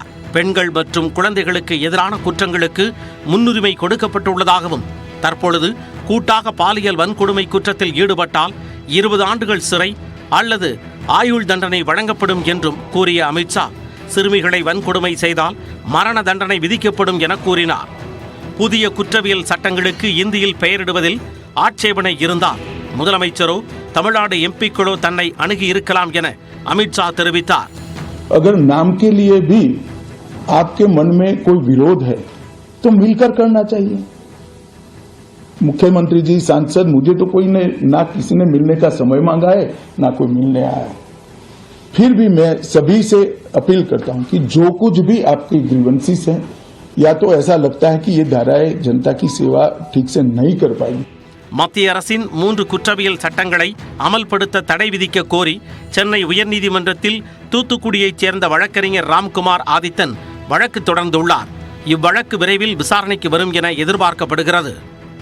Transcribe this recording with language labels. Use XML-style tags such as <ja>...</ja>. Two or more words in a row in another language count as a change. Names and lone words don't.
<ta>பெண்கள் மற்றும் குழந்தைகளுக்கு எதிரான குற்றங்களுக்கு முன்னுரிமை கொடுக்கப்பட்டுள்ளதாகவும் தற்பொழுது கூட்டாக பாலியல் வன்கொடுமை குற்றத்தில் ஈடுபட்டால் 20 ஆண்டுகள் சிறை அல்லது ஆயுள் தண்டனை வழங்கப்படும் என்றும் கூறிய அமித் ஷா சிறுமிகளை வன்கொடுமை செய்தால் மரண தண்டனை விதிக்கப்படும் என கூறினார். புதிய குற்றவியல் சட்டங்களுக்கு இந்தியில் பெயரிடுவதில் ஆட்சேபனை இருந்தால் முதலமைச்சரோ தமிழ்நாடு எம்பிக்களோ தன்னை அணுகி இருக்கலாம் என அமித் ஷா தெரிவித்தார்.</ta> <hi>अगर नाम के लिए भी आपके मन में कोई विरोध है तो मिलकर करना चाहिए. मुख्यमंत्री जी, सांसद, मुझे तो कोई ने ना किसी ने मिलने का समय मांगा है ना कोई मिलने आया. फिर भी मैं सभी से अपील करता हूं कि जो कुछ भी आपकी ग्रीवेंसेस हैं या तो ऐसा लगता है कि ये धाराएं जनता की सेवा ठीक से नहीं कर पाएंगी.</hi> <ta>மத்திய அரசின் 3 குற்றவியல் சட்டங்களை அமல்படுத்த தடை விதிக்க கோரி சென்னை உயர்நீதிமன்றத்தில் தூத்துக்குடியைச் சேர்ந்த வழக்கறிஞர் ராம்குமார் ஆதித்தன் வழக்கு தொடர்ந்துள்ளார். இவ்வழக்கு விரைவில் விசாரணைக்கு வரும் என எதிர்பார்க்கப்படுகிறது.</ta>